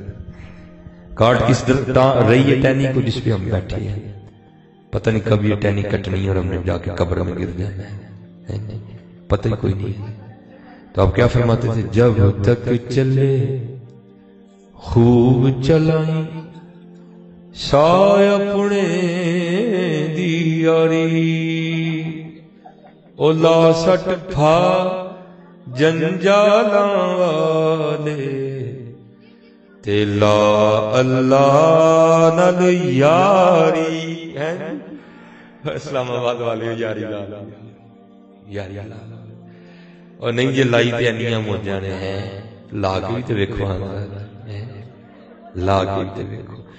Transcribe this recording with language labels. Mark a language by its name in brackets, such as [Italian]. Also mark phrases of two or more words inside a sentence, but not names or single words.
[Urdu] کاٹ کس در رہی ہے ٹہنی کو جس پہ ہم بیٹھے ہیں، پتہ نہیں کب یہ ٹہنی کٹنی اور ہم نے جا کے قبر میں گر جانا ہے، پتہ ہی کوئی نہیں. تو آپ کیا فرماتے تھے؟ [Punjabi] جب تک چلے خوب چلائیں سائے اپنے دی یاری، او لا سٹ پھا جنجالاں والے تے لا اللہ نال یاری. اسلام آباد والے یاری لا یاری لا، اور نہیں جی لائی تے انیاں موجاں نے ہیں، لا کے بھی تے ویکھو، لا کے بھی تے ویکھو.